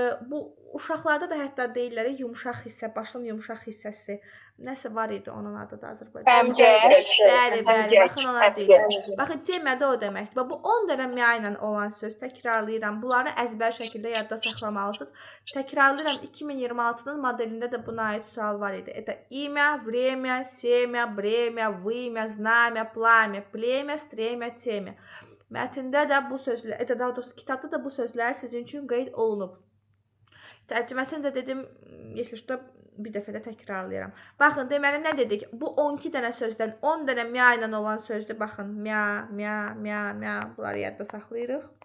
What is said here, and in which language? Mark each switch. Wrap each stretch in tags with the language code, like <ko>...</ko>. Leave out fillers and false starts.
<az>Bu uşaqlarda da hətta deyirlər yumşaq hissə, başın yumşaq hissəsi. Nəsə var idi onun adı da Azərbaycanda. Əmcək. Bəli, bəli. Baxın ona deyirlər. Baxın, temya da o deməkdir. Bu 10 dənə mə ilə olan söz təkrarlayıram. Bunları əzbər şəkildə yadda saxlamalısınız. Təkrarlayıram. 2026-nın modelində də buna aid sual var idi.</az> <ru>Это имя, время, семя, бремя, вымя, знамя, пламя, племя, стремя, темя.</ru> <az>Mətndə də bu sözlər, daha doğrusu kitabda da bu sözlər sizin üçün qeyd olunub. Tərcüməsini də dedim,</az> <ru>если что,</ru> <az>bir dəfə də təkrarlayıram. Baxın, deməli nə dedik? Bu 12 dənə sözdən 10 dənə mə ilə olan sözdür. Baxın, mə, mə, mə, mə. Bunları yadda saxlayırıq.</az>